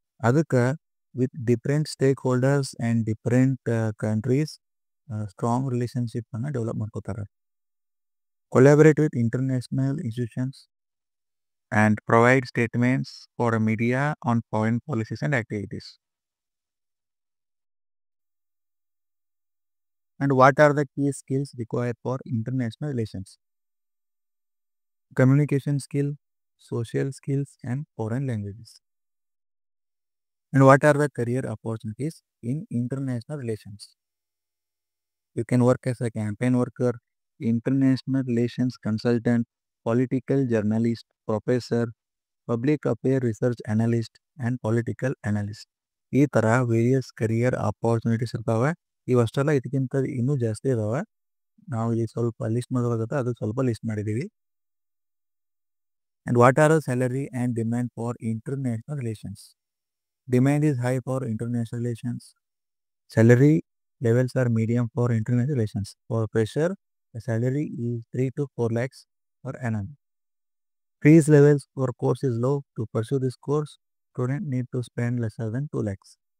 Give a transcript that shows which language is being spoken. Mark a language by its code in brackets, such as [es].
[kn] ಅದಕ್ಕೆ [en] with different stakeholders and different countries [kn] strong ರಿಲೇಷನ್ಶಿಪ್ಪನ್ನು develop ಮಾಡ್ಕೋತಾರೆ. [en] Collaborate with international institutions and provide statements for media on foreign policies and activities. And what are the key skills required for international relations? Communication skill, social skills, and foreign languages. And what are the career opportunities in international relations? You can work as a campaign worker, international relations consultant, political journalist, professor, public affairs research analyst, and political analyst. [kn] ಈ ಥರ various career opportunities ಇರ್ತಾವೆ. ಇವಷ್ಟೆಲ್ಲ ಇದಕ್ಕಿಂತ ಇನ್ನೂ ಜಾಸ್ತಿ ಇದಾವೆ. ನಾವು ಈಗ ಸ್ವಲ್ಪ ಲಿಸ್ಟ್ ಮಾಡೋದಾಗುತ್ತೆ, ಅದು ಸ್ವಲ್ಪ ಲಿಸ್ಟ್ ಮಾಡಿದ್ದೀವಿ. [en] And what are the salary and demand for international relations? Demand is high for international relations. Salary levels are medium for international relations. For fresher, the salary is 3 to 4 lakhs per annum. Fees levels for course is low. To pursue this course, student need to spend lesser than 2 lakhs.